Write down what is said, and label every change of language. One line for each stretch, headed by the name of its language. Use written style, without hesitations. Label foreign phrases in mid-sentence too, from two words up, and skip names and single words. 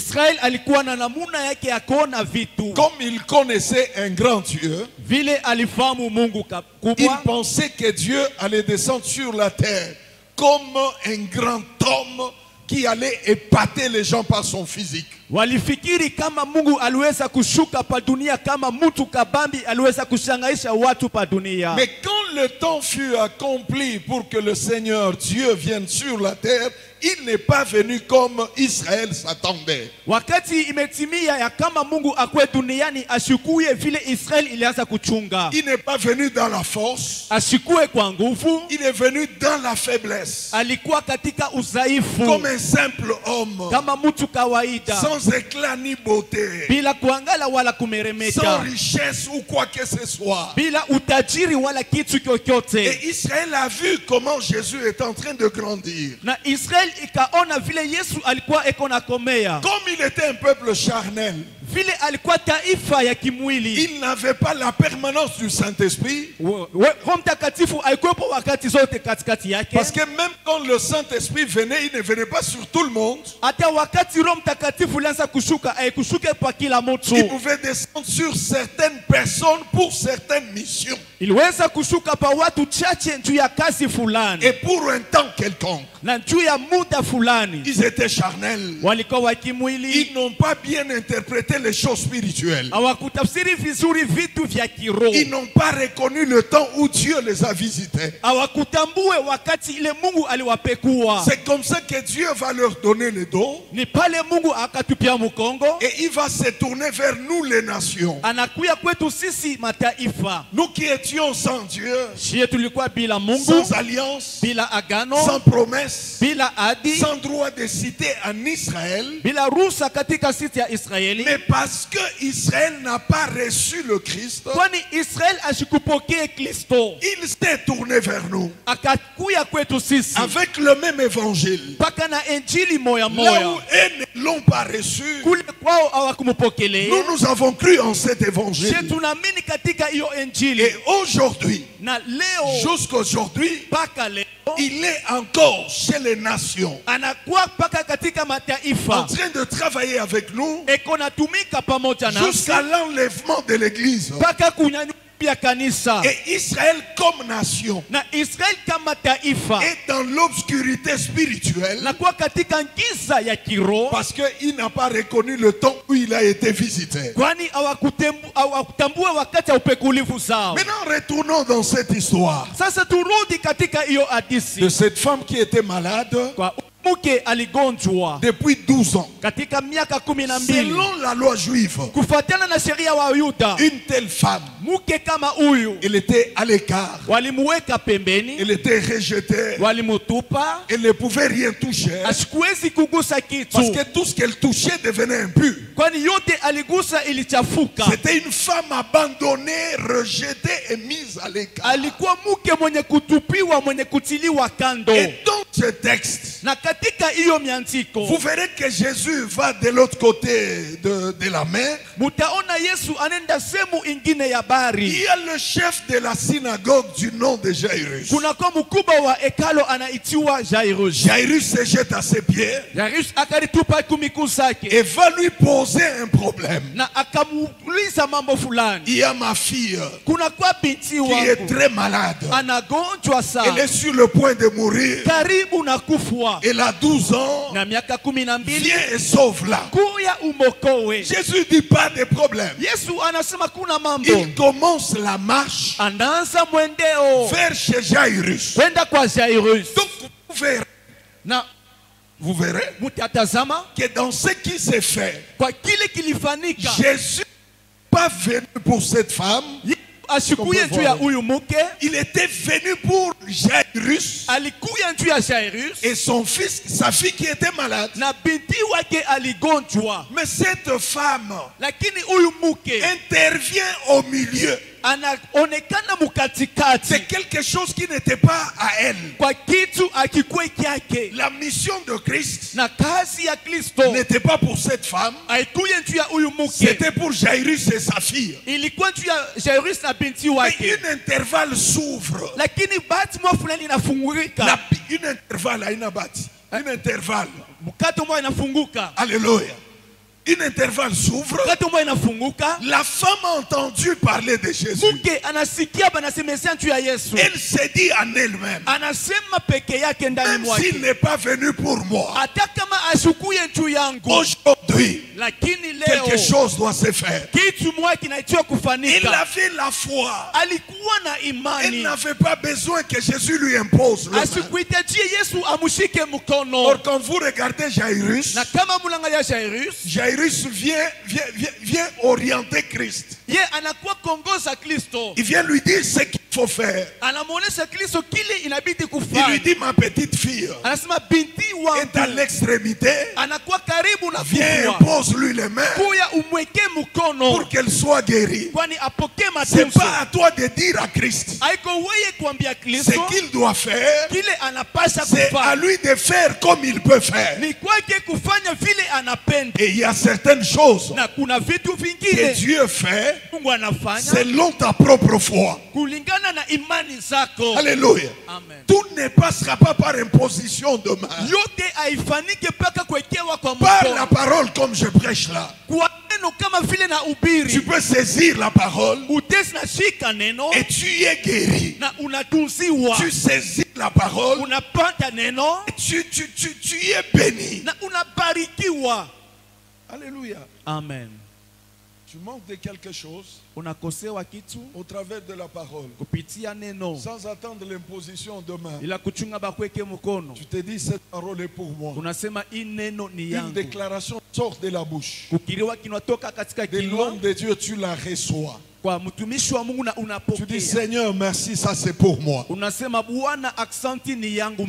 French: Comme il connaissait un grand Dieu, il pensait que Dieu allait descendre sur la terre comme un grand homme qui allait épater les gens par son physique.
Swahili: Walifikiri kama Mungu aliweza kushuka pa dunia kama mtu kabambi aliweza kushangaisha watu pa dunia.
French: Mais quand le temps fut accompli pour que le Seigneur Dieu vienne sur la terre, il n'est pas venu comme Israël s'attendait.
Swahili: Wakati imetimia ya kama Mungu akwe duniani ashikuye vile Israel ilianza kuchunga.
French: Il n'est pas venu dans la force.
Swahili: Ashikuye kwa nguvu.
French: Il est venu dans la faiblesse.
Swahili: Alikuwa katika udhaifu.
French: Comme un simple homme.
Swahili: Kama mtu kawaida.
French: Sans éclat ni beauté.
Swahili: Bila kuangala wala kumeremeta.
French: Sans richesse ou quoi que ce soit.
Swahili: Bila utajiri wala kitu kyokyote.
French: Et Israël a vu comment Jésus est en train de grandir.
Swahili: Na Israel ikaona vile Yesu alikuwa eko na komea.
French: Comme il était un peuple charnel.
Swahili: Vile alikuwa taifa ya kimwili.
French: Il n'avait pas la permanence du Saint-Esprit.
Swahili: Roho Mtakatifu haikuwepo wakati zote katikati yake.
French: Parce que même quand le Saint-Esprit venait, il ne venait pas sur tout le monde.
Swahili: Hata wakati Roho Mtakatifu alianza kushuka, haikushuke kwa kila mtu.
French: Il pouvait descendre sur certaines personnes pour certaines missions.
Swahili: Iliweza kushuka pa watu chache juu ya kazi fulani.
French: Et pour un temps quelconque.
Swahili: Na juu ya muda fulani.
French: Ils étaient charnels.
Swahili: Walikuwa wa kimwili.
French: Ils n'ont pas bien interprété les choses spirituelles.
Swahili: Hawakutafsiri vizuri vitu vya kiroho.
French: Ils n'ont pas reconnu le temps où Dieu les a visités.
Swahili: Hawakutambue wakati ile Mungu aliwapekua.
French: C'est comme ça que Dieu va leur donner le dos.
Swahili: Ni pale Mungu akatupia mkongo.
French: Et il va se tourner vers nous les nations.
Swahili: Anakuya kwetu sisi mataifa.
French: Nous qui étions sans Dieu.
Swahili: Shie tulikuwa bila Mungu.
French: Sans alliance.
Swahili: Bila agano.
French: Sans promesse.
Swahili: Bila adi.
French: Sans droit de cité en Israël.
Swahili: Bila ruhusa katika siti ya Israeli.
French: Mais parce que Israël n'a pas reçu le Christ.
Swahili: Kwani Israel ashikupokea Kristo.
French: Il s'est tourné vers nous.
Swahili: Akakuya kwetu sisi.
French: Avec le même évangile.
Swahili: Paka na injili moya moya.
French: Là où eux ne l'ont pas reçu.
Swahili: Kule kwao hawakumpokelea.
French: Nous avons cru en cet évangile.
Swahili: Sisi tunaamini katika hiyo injili.
French: Et aujourd'hui.
Swahili: Na leo.
French: Jusqu'aujourd'hui.
Swahili: Paka leo.
French: Il est encore chez les nations.
Swahili: Anakuwa paka katika mataifa.
French: En train de travailler avec nous.
Swahili: Eko natumika pamoja nasi.
French: Jusqu'à l'enlèvement de l'église.
Swahili: Paka kunyanyua kanisa.
French: Et Israël comme nation.
Swahili: Na Israel kama taifa.
French: Et dans l'obscurité spirituelle.
Swahili: Na kwa katika giza ya kiroho.
French: Parce qu'il n'a pas reconnu le temps où il a été visité.
Swahili: Kwani hawakutambua wakati ya upekulivu zao.
French: Maintenant retournons dans cette histoire.
Swahili: Sasa turudi katika hiyo hadithi.
French: De cette femme qui était malade.
Swahili: Kwa mke aligonjwa
French: depuis 12 ans.
Swahili: Katika miaka 12.
French: Selon la loi juive.
Swahili: Kufuatana na sheria wa Yuda.
French: Une telle femme.
Swahili: Mke kama huyu.
French: Elle était à l'écart.
Swahili: Walimuweka pembeni.
French: Elle était rejetée.
Swahili: Walimutupa.
French: Elle ne pouvait rien toucher.
Swahili: Asikuwezi kugusa kitu.
French: Parce que tout ce qu'elle touchait devenait impur.
Swahili: Kwani yote aligusa ilichafuka.
French: C'était une femme abandonnée, rejetée et mise à l'écart.
Swahili: Alikuwa mke mwenye kutupiwa, mwenye kutiliwa kando.
French: Et dans ce texte.
Swahili: Na katika hiyo miandiko.
French: Vous verrez que Jésus va de l'autre côté de la mer.
Swahili: Mutaona Yesu anenda sehemu ingine ya bahari.
French: Il y a le chef de la synagogue du nom de Jairus.
Swahili: Kuna kwa mkubwa wa hekalo anaitiwa Jairus.
French: Jairus se jette à ses pieds.
Swahili: Jairus akaritupa kumiguu zake.
French: Et va lui poser un problème.
Swahili: Na akamuuliza mambo fulani.
French: Il y a ma fille.
Swahili: Kuna kwa binti wangu.
French: Qui est très malade.
Swahili: Anagonjwa sana.
French: Elle est sur le point de mourir.
Swahili: Karibu na kufwa.
French: Elle a 12 ans.
Swahili: Na miaka 12.
French: Viens et sauve-la.
Swahili: Kuya umokowe.
French: Jésus dit pas de problème.
Swahili: Yesu anasema kuna mambo.
French: Il commence la marche.
Swahili: Anaanza mwendeo.
French: Vers chez Jairus.
Swahili: Kwenda kwa Jairus.
French: Donc vous verrez.
Swahili: Na
French: vous verrez
Swahili: mutatazama
French: que dans ce qui s'est fait,
Swahili: kwa kile kilifanika,
French: Jésus n'est pas venu pour cette femme.
Swahili: Asikuye juu ya huyu mke.
French: Il était venu pour Jairus.
Swahili: Alikuya juu ya Jairus.
French: Et son fils, sa fille qui était malade.
Swahili: Na binti wake aligonjwa.
French: Mais cette femme,
Swahili: lakini huyu mke
French: intervient au milieu.
Swahili: Anaonekana mukatikati.
French: C'est quelque chose qui n'était pas à elle.
Swahili: Kwa kitu akikuwe kyake.
French: La mission de Christ
Swahili: na kazi ya Kristo
French: n'était pas pour cette femme.
Swahili: Haikuye juu ya huyu mke.
French: C'était pour Jairus et sa fille.
Swahili: Ilikuwa juu ya Jairus na binti wake.
French: Mais une intervalle s'ouvre.
Swahili: Lakini bati mwa fulani inafungurika.
French: Une intervalle
Swahili: haina bati.
French: Une intervalle.
Swahili: Mkato mwa inafunguka.
French: Alléluia. Une intervalle s'ouvre. La femme a entendu parler de Jésus. Elle s'est dit en elle-même, même s'il n'est pas venu pour moi,
Swahili: ashukuye juu yangu.
French: Aujourd'hui,
Swahili: Lakini leo
French: quelque chose doit se faire.
Swahili: kitu moja kinaitwa
French: Il
Swahili: kufanyika.
French: avait la foi.
Swahili: Alikuwa na
French: Il
Swahili: imani.
French: n'avait pas besoin que Jésus lui impose le main.
Swahili: Asikuhitajie Yesu amshike mkono.
French: Or, quand vous regardez Jairus,
Swahili: Na kama mlangalia Jairus,
French: Jairus vient orienter Christ.
Swahili: ye anakuwa kongoza Kristo.
French: Il vient lui dire ce qu'il faut faire.
Swahili: Anamuonesha Kristo kile inabidi
French: Il lui
Swahili: kufanya.
French: dit, ma petite fille
Swahili: Anasema binti
French: est à
Swahili: wangu
French: l'extrémité.
Swahili: anakuwa karibu na
French: Viens,
Swahili: kufua.
French: impose-lui les mains
Swahili: Kuya umweke mkono
French: pour qu'elle soit guérie.
Swahili: kwani apokee
French: C'est
Swahili: matunzo.
French: pas à toi de dire à Christ
Swahili: Haiko wewe kuambia
French: ce
Swahili: Kristo
French: qu'il doit faire.
Swahili: kile anapasha
French: C'est à
Swahili: kufanya.
French: lui de faire comme il peut faire.
Swahili: Ni kwake kufanya vile anapenda.
French: Et il y a certaines choses
Swahili: Na kuna vitu
French: que
Swahili: vingine
French: Dieu fait
Swahili: Mungu anafanya
French: selon ta propre foi.
Swahili: kulingana na imani zako.
French: Alléluia.
Swahili: Amen.
French: Tout ne passera pas par imposition de main.
Swahili: Yote haifanike mpaka kuwekewa kwa
French: Par la
Swahili: mkono.
French: parole comme je prêche là.
Swahili: Kwa neno kama vile na
French: Tu
Swahili: ubiri.
French: peux saisir la parole
Swahili: Utesi na shika neno
French: et tu y es guéri.
Swahili: na unatunziwa.
French: Tu saisis la parole,
Swahili: Unapata neno
French: tu y es béni.
Swahili: na unabarikiwa.
French: Alléluia.
Swahili: Amen.
French: Tu manques de quelque chose
Swahili: Unakosewa kitu
French: au travers de la parole.
Swahili: kupitia neno
French: Sans attendre l'imposition de main.
Swahili: ila kuchunga bakweke mkono.
French: Tu te dis, cette parole est pour moi.
Swahili: Unasema hii neno ni
French: Une
Swahili: yangu.
French: déclaration sort de la bouche.
Swahili: Kukiriwa kinatoka katika
French: De
Swahili: kinywa
French: l'homme de Dieu, tu la reçois.
Swahili: kwa mtumishi wa Mungu na
French: Tu dis,
Swahili: unapokea.
French: Seigneur, merci, ça c'est pour moi.
Swahili: Unasema Bwana, aksanti ni yangu